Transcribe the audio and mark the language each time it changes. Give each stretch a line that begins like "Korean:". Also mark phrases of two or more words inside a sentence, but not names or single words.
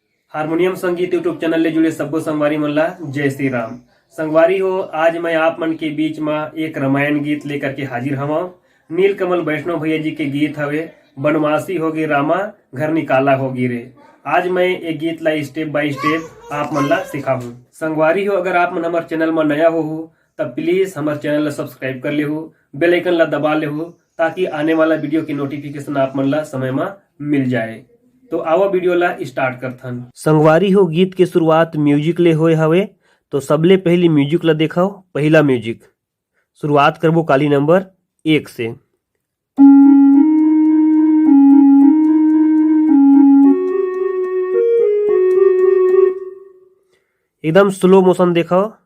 Chhattisgarhi: हारमोनियम संगीत
English: YouTube channel
Chhattisgarhi: ले जुड़े सब्बो संगवारी मन ला जय श्री राम। संगवारी हो, आज मैं आप मन के बीच में एक रामायण गीत लेकर के हाजिर हवा। नीलकमल वैष्णव भैया जी के गीत हवे, बनवासी होगी रामा घर निकाला होगी रे। आज मैं एक गीत ला
English: step by step
Chhattisgarhi: आप मन ला सिखाऊं। संगवारी हो, अगर आप मन हमारे चैनल में नया हो तब प्लीज हमारे चैनल ला सब्सक्राइब कर ले हो,
English: bell icon
Chhattisgarhi: ला दबा ले हो, ताकि आने वाला वीडियो की नोटिफिकेशन आप मन ला समय में मिल जाए। तो आओ वीडियो ला स्टार्ट करथन। संगवारी हो, गीत के शुरुआत म्यूजिक ले होए हवे, तो सबले पहली म्यूजिक ला देखाओ। पहला म्यूजिक शुरुआत करबो काली नंबर 1 से। एकदम
English: slow motion
Chhattisgarhi: देखाओ।